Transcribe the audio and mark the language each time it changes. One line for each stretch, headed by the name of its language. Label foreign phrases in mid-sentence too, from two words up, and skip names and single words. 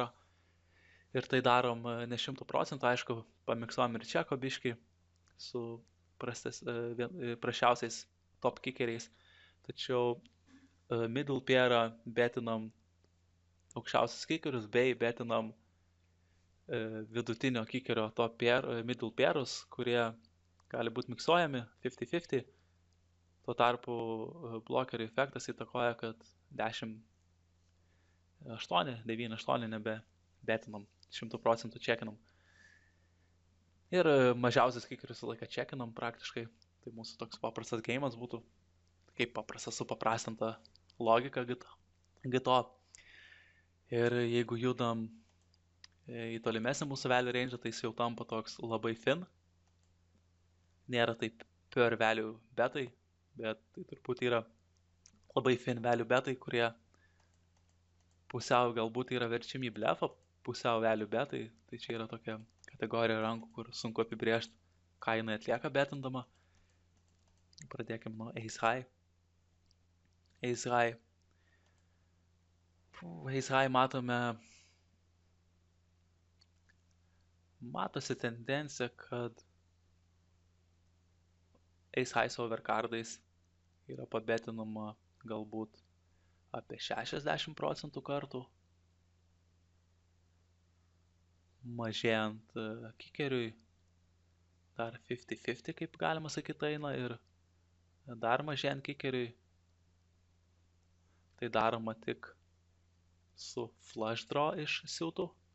Lithuanian: Ir tai darom ne 100%, aišku, pamiksuojam ir čeko biškį su prašiausiais top kikeriais. Tačiau middle pairą betinam aukščiausius kikerius bei betinam vidutinio kikerio
English: top pair,
Lithuanian: middle pairus, kurie gali būti miksuojami 50-50. Tuo tarpu blokerio efektas įtakoja, kad 10, 8, 9, 8 nebebetinam, 100% čekinam. Ir mažiausias kikerius laiką čekinam praktiškai. Tai mūsų toks paprastas geimas būtų, kaip paprastas supaprastinta logika GTO. Ir jeigu judam į tolimesnį mūsų
English: value range,
Lithuanian: tai jis jau tampa toks labai thin. Nėra taip per value betai, bet tai turbūt yra labai
English: thin value
Lithuanian: betai, kurie pusiau galbūt yra verčiami į blefą, pusiau value betai. Tai čia yra tokia kategorija rankų, kur sunku apibrėžti, ką jinai atlieka betindama. Pradėkime nuo
English: ace high. Ace high. Ace high
Lithuanian: matosi tendencija, kad
English: ace high
Lithuanian: su overcardais yra pabetinama galbūt apie 60% kartų. Mažėjant kikeriui dar 50-50, kaip galima sakyti, eina ir dar mažėjant kikeriui tai daroma tik su
English: flush draw
Lithuanian: iš siūtų.